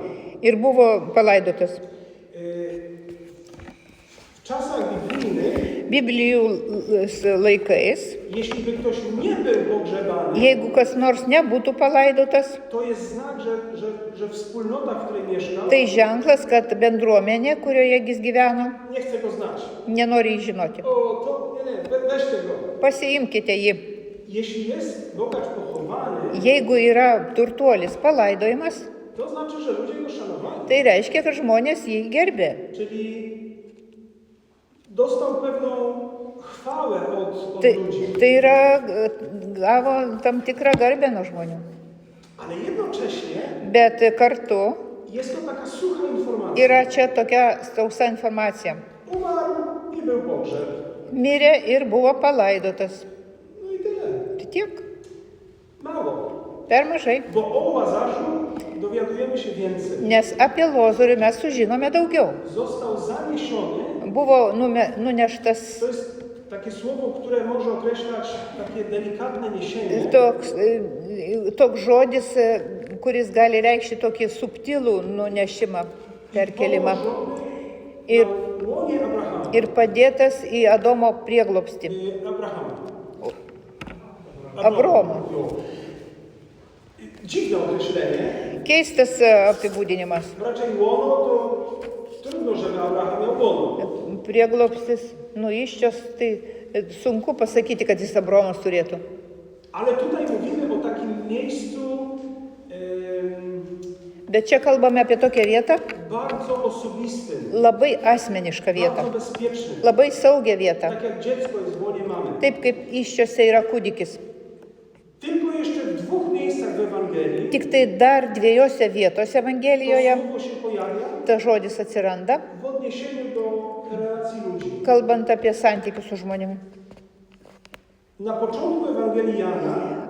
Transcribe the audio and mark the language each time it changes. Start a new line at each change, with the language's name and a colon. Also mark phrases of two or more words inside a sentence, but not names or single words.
Lithuanian: ir buvo palaidotas.
Polish: W czasach biblijnych,
Lithuanian: Biblijų laikais,
Polish: jeśli by ktoś nie był pogrzebany,
Lithuanian: jeigu kas nors nebūtų palaidotas,
Polish: to jest znak, że wspólnota, w której mieszka,
Lithuanian: tai ženklas, kad bendruomenė, kurioje jis gyvena,
Polish: nie chce go znać.
Lithuanian: nenori jį žinoti.
Polish: O, to nie, weźcie go.
Lithuanian: Pasiimkite jį.
Polish: Jeśli jest bogacz pochowany,
Lithuanian: Jeigu yra turtuolis palaidojimas,
Polish: to znaczy, że ludzie go szanowali.
Lithuanian: tai reiškia, kad žmonės jį gerbė.
Polish: Czyli dostał pewną chwałę od
Lithuanian: Tai,
Polish: ludzi.
Lithuanian: tai yra, gavo tam tikrą garbę nuo žmonių.
Polish: Ale jednocześnie
Lithuanian: Bet kartu
Polish: jest to taka sucha informacja.
Lithuanian: yra čia tokia sausa informacija.
Polish: Umarł i był pogrzeb.
Lithuanian: Mirė ir buvo palaidotas.
Polish: No i tyle.
Lithuanian: Tai tiek,
Polish: Mało.
Lithuanian: per mažai.
Polish: Bo o Łazarzu dowiadujemy się więcej.
Lithuanian: Nes apie Lozorių mes sužinome daugiau.
Polish: Został zaniesiony.
Lithuanian: Buvo nuneštas
Polish: To jest takie słowo, które może określać takie delikatne niesienie.
Lithuanian: toks žodis, kuris gali reikšti tokį subtilų nunešimą, perkelimą.
Polish: I
Lithuanian: Ir,
Polish: na łonie Abrahama.
Lithuanian: ir padėtas į Adomo prieglobstį.
Polish: Abrahama.
Lithuanian: Abroma. Jo.
Polish: Dziwne określenie.
Lithuanian: Keistas apibūdinimas.
Polish: Raczej łono to trudno, żeby Abraham miał łono.
Lithuanian: Prieglobstis, iščios, tai sunku pasakyti, kad jis Abromas turėtų.
Polish: Ale tutaj mówimy o takim miejscu
Lithuanian: Bet čia kalbame apie tokią vietą,
Polish: bardzo osobistym,
Lithuanian: labai asmenišką vietą,
Polish: bardzo bezpiecznym.
Lithuanian: labai saugią vietą,
Polish: Tak jak dziecko jest w łonie mamy.
Lithuanian: taip kaip iščiose yra kūdikis.
Polish: Tylko jeszcze w dwóch miejscach w Ewangelii
Lithuanian: Tik tai dar dviejose vietose
Polish: to
Lithuanian: Evangelijoje
Polish: słowo się pojawia
Lithuanian: ta žodis atsiranda,
Polish: w odniesieniu do relacji ludzi.
Lithuanian: kalbant apie santykius su žmonėmis.
Polish: Na początku Ewangelii Jana,